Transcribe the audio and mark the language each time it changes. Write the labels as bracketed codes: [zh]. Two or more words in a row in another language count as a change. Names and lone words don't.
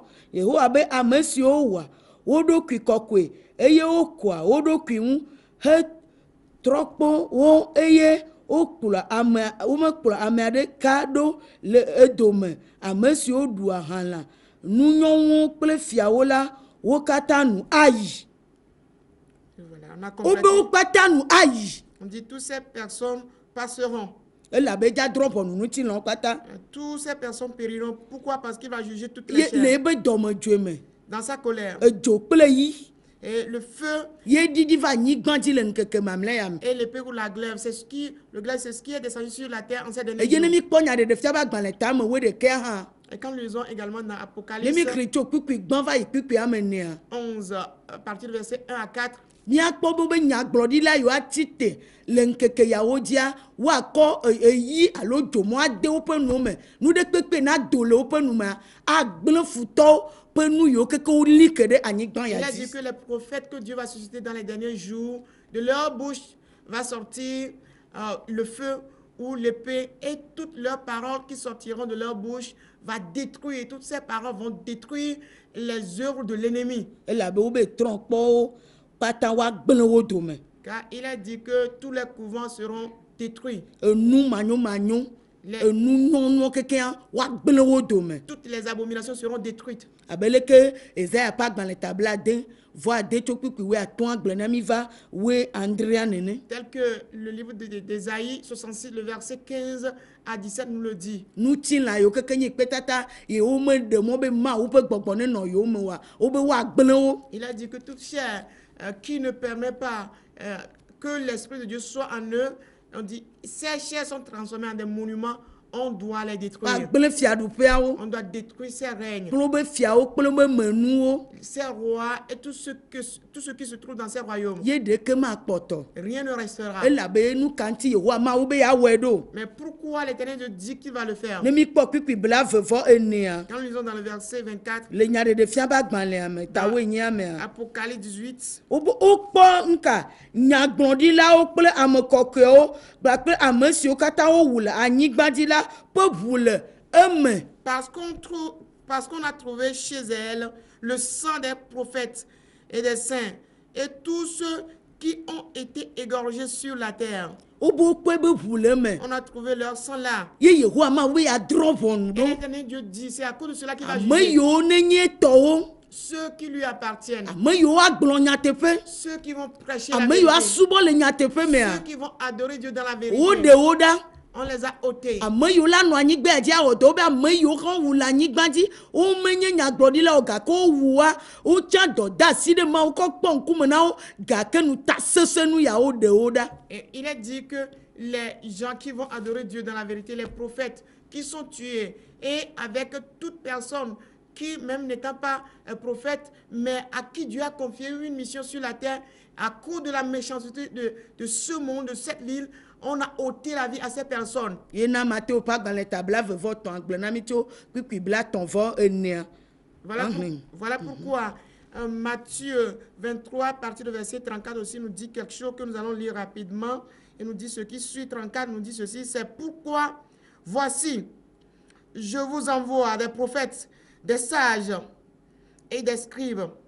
[ee] Yehowa be ame siwo wɔa wo ɖokui kɔkɔe eye wokɔa wo ɖokui ŋu hetrɔ kpɔ wo eye womekplɔ ame aɖeka ɖo le edome. Ame siwo ɖua halã nunyɔnuwo kple fiawo la wo katã nu ayi. [fr] Voilà, on a [ee] Wo be [fr] complété. [ee] wo katã nu ayi. [fr] On dit toutes ces personnes passeront. [ee] Elabe dzadrɔ̃ ʋɔnu ŋutilãwo katã. [fr] Toutes ces personnes périront. Pourquoi? Parce qu'il va juger toutes les [ee] Ye le [fr] chairs [ee] ebe dɔmedzoe me [fr] dans sa colère. [ee] edzo kple yi [fr] Et le feu [ee] ye ɖiɖi va anyigba dzi le ŋkeke mamlɛa me. [fr] et l'épée ou la glaive, le glaive, c'est ce qui est descendu sur la terre en ces derniers [ee] Eye ne [fr] jours. [ee] mi kpɔ nya ɖeɖe fia be agbalẽ tame 11 hã. [fr] Et quand nous lisons également dans [ee] Ne [fr] Apocalypse [ee] mi kli tso kpikpi gbã va yi kpikpi ame nea. [fr] 11, à partir du verset 1 à 4, [ee] miakpɔ be nyagblɔɖila yiwo atite le ŋkeke yawo dzia woakɔ eyi alo dzomo ade woƒe nuwo me nu ɖe kpekpe na do le woƒe nu mea agblẽ futɔwo ƒe nu yiwo keke woli ke ɖe anyigba [fr] Il ya a dit [ee] dzi. [fr] que les prophètes que Dieu va susciter dans les derniers jours, de leur bouche va sortir le feu ou l'épée, et toutes leurs paroles qui sortiront de leur bouche va détruire, toutes ces paroles vont détruire les œuvres de l'ennemi. [ee] Elabe wobe trɔ̃kpɔwo kpata woagblẽ wo dome. [fr] Car il a dit que tous les couvents seront détruits. [ee] Enu manyomanyo, enu nyɔnuwo kekea woagblẽ wo dome. [fr] Toutes les abominations seront détruites. [ee] Abeleke Ezaya ƒe agbalẽ tabla 2 vɔ 2 tso kpikpi 8 agblẽ na mi va 9 nene. [fr] Tel que le livre d'Ésaïe 66, le verset 15 à 17 nous le dit. [ee] Nutilã yiwo keke nye kpetata yewo me ɖe mɔ be Mawu ƒe gbɔgbɔ ne nɔ yewo me wa wo be woagblẽ wo. [fr] Il a dit que toute chair qui ne permet pas que l'Esprit de Dieu soit en eux, on dit, ces chairs sont transformées en des monuments, on doit les détruire. [ee] Agblẽ fiaɖuƒeawo, [fr] On doit détruire ces règnes, [ee] kple wobe fiawo kple wobe menuwo, [fr] ces rois et tout ce qui se trouve dans ces royaumes. [ee] ye ɖeke makpɔtɔ. [fr] Rien ne restera. [ee] Elabe nu ka ŋuti Yehowa Mawu be yeawɔe ɖo. [fr] Mais pourquoi l'Éternel Dieu dit qu'il va le faire? [ee] Ne mikpɔ kpikpi 24. [fr] Quand nous lisons dans le verset 24, [ee] Le nyaɖeɖefia be agbalẽa me ta 8 mea. [fr] Apocalypse 18, [ee] Wokpɔ nka nyagblɔɖilawo kple ame kɔkɔewo kpakple ame siwo katã wowu le anyigba dzi la ƒe ʋu le eme. [fr] parce qu'on a trouvé chez elle le sang des prophètes et des saints et tous ceux qui ont été égorgés sur la terre. [ee] Wobe wokpɔe be ʋu le eme. [fr] On a trouvé leur sang là. [ee] Ye Yehowa Mawu be yeadrɔ̃ ʋɔnu [fr] Et [ee] ɖo. [fr] l'Éternel Dieu dit, c'est à cause de cela qu'il va [ee] Ame [fr] juger [ee] yiwo nenye tɔwo, [fr] ceux qui lui appartiennent, [ee] ame yiwo agblɔ nyateƒe, [fr] ceux qui vont prêcher la [ee] ame yiwo [fr] vérité, [ee] asubɔ le nyateƒe mea, [fr] ceux qui vont adorer Dieu dans la [ee] woɖe [fr] vérité. [ee] wo ɖa. [fr] On les a ôtés. [ee] Ame yiwo la nɔ anyigba dzi awɔ dɔ be ame yiwo hã wu le anyigba dzi womenye nyagblɔɖilawo gake wowua wotsã dɔ de asi ɖe Mawu kɔ kpɔ ŋkume na wo gake nu ta sesẽ nu yawo ɖe wo ɖa. [fr] Et il est dit que les gens qui vont adorer Dieu dans la vérité, les prophètes qui sont tués, et avec toute personne qui, même n'étant pas un prophète, mais à qui Dieu a confié une mission sur la terre, à cause de la méchanceté de ce monde, de cette ville, on a ôté la vie à ces personnes. [ee] Yena Matthéo ƒe agbalẽ ta 23 agblẽ na mi tso kpikpi 34. [fr] Voilà pourquoi Matthieu 23, à partir du verset 34 aussi, nous dit quelque chose que nous allons lire rapidement. Et nous dit ce qui suit, 34 nous dit ceci, c'est pourquoi, voici, je vous envoie des prophètes, des sages et des scribes.